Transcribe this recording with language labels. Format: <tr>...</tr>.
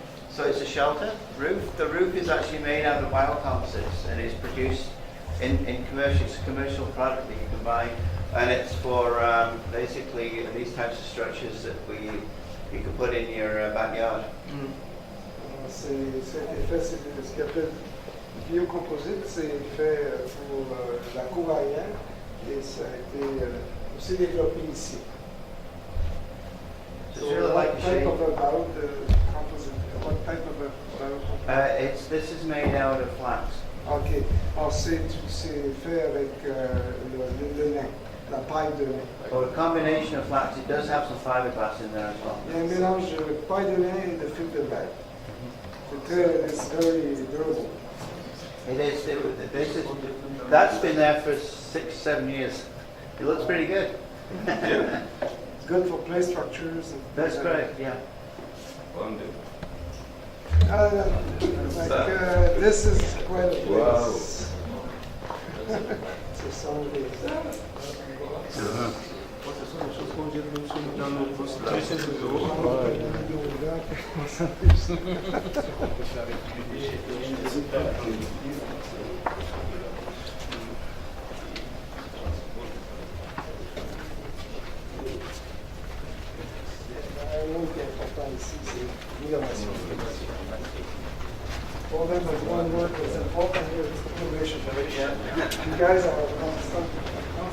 <en>So it's a shelter roof. The roof is actually made out of biocomposites and is produced in commercial, it's a commercial product that you can buy. And it's for basically these types of structures that you can put in your backyard.</en> <fr>Ça a été fait, c'est ce qu'on appelle biocomposite, c'est fait pour la cour arrière et ça a été aussi développé ici.</fr> <en>So it's really like a type shade. of a composite? What type of a biocomposite? This is made out of flax. Ok.</en> <fr>Alors c'est fait avec le lin, la paille de lin.</fr> <en>So a combination of flax. It does have some fiberglass in there as well.</en> <fr>Il y a un mélange de paille de lin et de fil de verre.</fr> <en>It's very durable. It is. That's been there for 6-7 years. It looks pretty good. It's good for play structures. And That's great. Yeah. Wonderful. This is quite a place. Wow.</en> <fr>Ce sont des... Ce sont des choses qu'on vient dans nos postes là. Un mot qui est important ici, c'est l'innovation.</fr> <en>For them, as one word was important here, it's innovation. You guys are constantly innovating.</en>